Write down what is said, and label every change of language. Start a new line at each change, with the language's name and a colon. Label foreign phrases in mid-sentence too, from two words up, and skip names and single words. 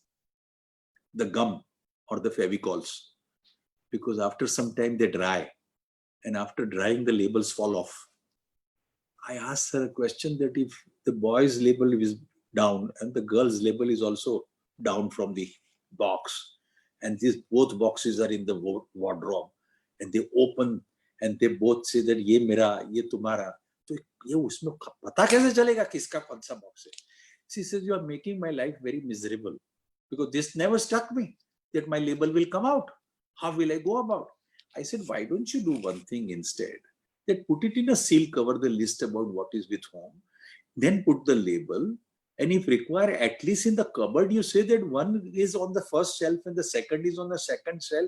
English: The gum or the Fevicols, because after some time they dry, and after drying the labels fall off. I asked her a question that if the boy's label is down and the girl's label is also down from the box, and these both boxes are in the wardrobe, and they open and they both say that
Hindi: ये मेरा, ये तुम्हारा, तो ये उसमें पता कैसे चलेगा किसका कौन सा box है?
English: She says, you are making my life very miserable because this never struck me that my label will come out. How will I go about? I said, why don't you do one thing instead? That put it in a seal cover, the list about what is with whom, then put the label, and if required, at least in the cupboard, you say that one is on the first shelf and the second is on the second shelf.